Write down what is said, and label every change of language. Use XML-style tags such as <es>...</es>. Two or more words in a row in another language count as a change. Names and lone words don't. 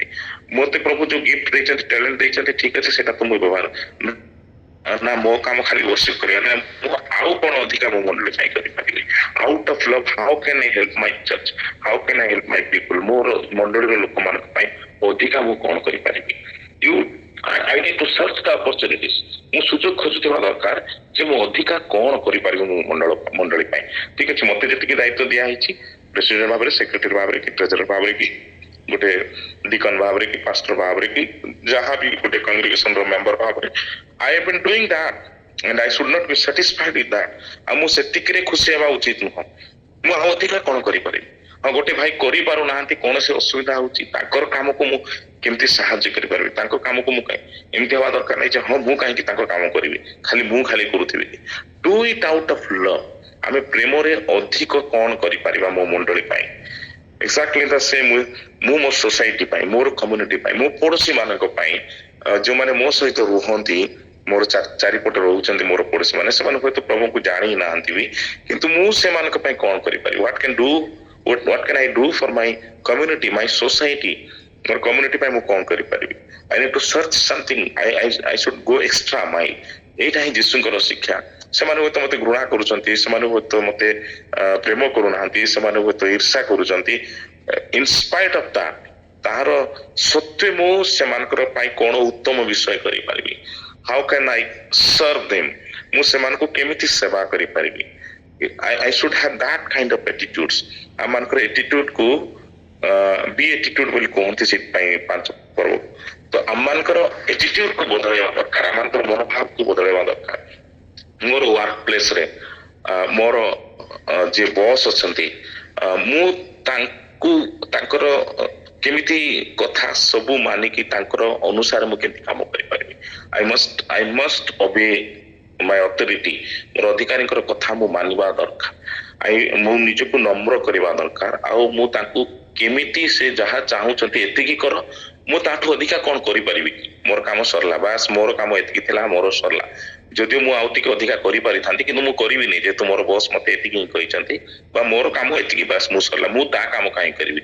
<or>ମତେ ପ୍ରଭୁ ଯୋଉ ଗିଫ୍ଟ ଦେଇଛନ୍ତି, ଟ୍ୟାଲେଣ୍ଟ ଦେଇଛନ୍ତି, ଠିକ ଅଛି ସେଟା ତ ମୁଁ ବ୍ୟବହାର ନା, ମୋ କାମ ଖାଲି ବର୍ଷିପ କରିବା ନା, ମୁଁ ଆଉ କଣ ଅଧିକା ମୋ ମଣ୍ଡଳୀ ପାଇଁ କରିପାରିବି।</or> <en>Out of love how can I help my church, how can I help my people,</en> <or>ମୋର ମଣ୍ଡଳୀର ଲୋକମାନଙ୍କ ପାଇଁ ଅଧିକା ମୁଁ କଣ କରିପାରିବି।</or> <en>I need to search the opportunities.</en> <or>ମୁଁ ସୁଯୋଗ ଖୋଜୁଥିବା ଦରକାର ଯେ ମୁଁ ଅଧିକା କଣ କରିପାରିବି ମୋ ମଣ୍ଡଳୀ ପାଇଁ। ଠିକ ଅଛି, ମତେ ଯେତିକି ଦାୟିତ୍ୱ ଦିଆହେଇଛି ପ୍ରେସିଡେଣ୍ଟ ଭାବରେ, ସେକ୍ରେଟାରୀ ଭାବରେ କି ଟ୍ରେଜରର ଭାବରେ କି ଗୋଟେ ଡିକନ ଭାବରେ କି ପାଷ୍ଟର ଭାବରେ କି ଯାହା ବି ଗୋଟେ କଂଗ୍ରିଗେସନର ମେମ୍ବର ଭାବରେ,</or> <en>I have been doing that and I should not be satisfied with that।</en> <or>ଆଉ ମୁଁ ସେତିକିରେ ଖୁସି ହେବା ଉଚିତ ନୁହଁ, ମୁଁ ଆଉ ଅଧିକା କଣ କରିପାରିବି, ହଁ ଗୋଟେ ଭାଇ କରିପାରୁନାହାନ୍ତି, କୌଣସି ଅସୁବିଧା ହଉଛି, ତାଙ୍କର କାମକୁ ମୁଁ କେମିତି ସାହାଯ୍ୟ କରିପାରିବି, ତାଙ୍କ କାମକୁ ମୁଁ ଏମିତି ହବା ଦରକାର ନାହିଁ ଯେ ହଁ ମୁଁ କାହିଁକି ତାଙ୍କ କାମ କରିବି, ମୁଁ ଖାଲି କରୁଥିବି।</or> <en>Do it out of love.</en> <or>ଆମେ ପ୍ରେମରେ ଅଧିକ କଣ କରିପାରିବା ମୋ ମଣ୍ଡଳୀ ପାଇଁ,</or> <en>exactly the same way</en> <or>ମୁଁ ମୋ ସୋସାଇଟି ପାଇଁ, ମୋର କମ୍ୟୁନିଟି ପାଇଁ, ମୋ ପଡୋଶୀ ମାନଙ୍କ ପାଇଁ, ଯୋଉମାନେ ମୋ ସହିତ ରୁହନ୍ତି, ମୋର ଚାରିପଟେ ରହୁଛନ୍ତି ମୋର ପଡୋଶୀ ମାନେ, ସେମାନେ ହୁଏତ ପ୍ରଭୁଙ୍କୁ ଜାଣି ନାହାନ୍ତି ବି, କିନ୍ତୁ ମୁଁ ସେମାନଙ୍କ ପାଇଁ କଣ କରିପାରିବି,</or> <en>what can I do for my community, my society,</en> <or>ମୋର କମ୍ୟୁନିଟି ପାଇଁ ମୁଁ କଣ କରିପାରିବି।</or> <en>I need to search something, I should go extra mile।</en> <or>ଏଇଟା ହିଁ ଯୀଶୁଙ୍କର ଶିକ୍ଷା। ସେମାନେ ହୁଏତ ମତେ ଘୃଣା କରୁଛନ୍ତି, ସେମାନେ ହୁଏତ ମତେ ପ୍ରେମ କରୁନାହାନ୍ତି, ସେମାନେ ହୁଏତ ଈର୍ଷା କରୁଛନ୍ତି,</or> <en>in spite of that,</en> <or>ତାହାର ସତ୍ତ୍ୱେ ମୁଁ ସେମାନଙ୍କର ପାଇଁ କଣ ଉତ୍ତମ ବିଷୟ କରିପାରିବି,</or> <en>how can I serve them,</en> <or>ମୁଁ ସେମାନଙ୍କୁ କେମିତି ସେବା କରିପାରିବି।</or> <en>I should have that kind of attitudes।</en> <or>ଆମମାନଙ୍କର attitude କୁ ବି attitude ବୋଲି କୁହନ୍ତି ସେଥିପାଇଁ ପାଞ୍ଚ ପର୍ବ। ତ ଆମମାନଙ୍କର attitude କୁ ବଦଳେଇବା ଦରକାର, ଆମମାନଙ୍କର ମନୋଭାବକୁ ବଦଳେଇବା ଦରକାର। ମୋର ୱାର୍କ ପ୍ଲେସରେ ମୋର ଯିଏ ବସ୍ ଅଛନ୍ତି, ମୁଁ ତାଙ୍କର କେମିତି କଥା ସବୁ ମାନିକି ତାଙ୍କର ଅନୁସାରେ ମୁଁ କେମିତି କାମ କରିପାରିବି।</or> <en>I must obey my authority।</en> <or>ମୋର ଅଧିକାରୀଙ୍କର କଥା ମୁଁ ମାନିବା ଦରକାର। ମୁଁ ନିଜକୁ ନମ୍ର କରିବା ଦରକାର, ଆଉ ମୁଁ ତାଙ୍କୁ କେମିତି ସେ ଯାହା ଚାହୁଁଛନ୍ତି ଏତିକି କର, ମୁଁ ତାଠୁ ଅଧିକା କଣ କରିପାରିବି କି, ମୋର କାମ ସରିଲା, ବାସ୍ ମୋର କାମ ଏତିକି ଥିଲା, ମୋର ସରିଲା। ଯଦିଓ ମୁଁ ଆଉ ଟିକେ ଅଧିକା କରିପାରିଥାନ୍ତି, କିନ୍ତୁ ମୁଁ କରିବିନି, ଯେହେତୁ ମୋର ବସ୍ ମତେ ଏତିକି ହିଁ କହିଛନ୍ତି, ବା ମୋର କାମ ଏତିକି, ବାସ୍ ମୁଁ ସରିଲା, ମୁଁ ତା କାମ କାହିଁ କରିବି।</or>